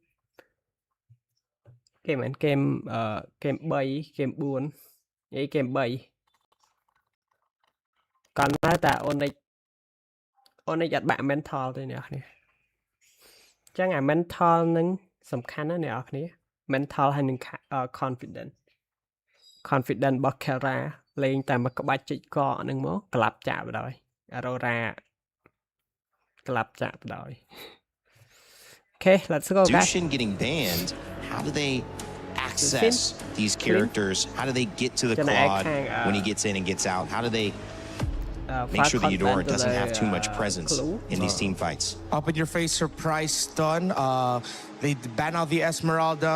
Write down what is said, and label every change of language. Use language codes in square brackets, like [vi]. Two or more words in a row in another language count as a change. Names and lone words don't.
[km] មិនហ្គេមហ្គេម3ហ្គេម4និយាយហ្គេម3កាន់តែតែអូននេះអត់បាក់ mental ទេអ្នកគ្នាចឹងអា mental នឹងសំខាន់ណាស់អ្នកគ្នា mental ហើយនឹង confident របស់ Kara លេងតែមកក្បាច់ជិចកកហ្នឹងមកក្លាប់ចាក់បណ្ដោយ Aurora ក្លាប់ចាក់បណ្ដោយ [en] Okay, let's go guys. Dushin getting banned. How do they access these characters? How do they get to the quad when he gets in and gets out? How do they make sure the Eudora doesn't have too much presence in these team fights? Up in your face surprise stun. They ban out the Esmeralda.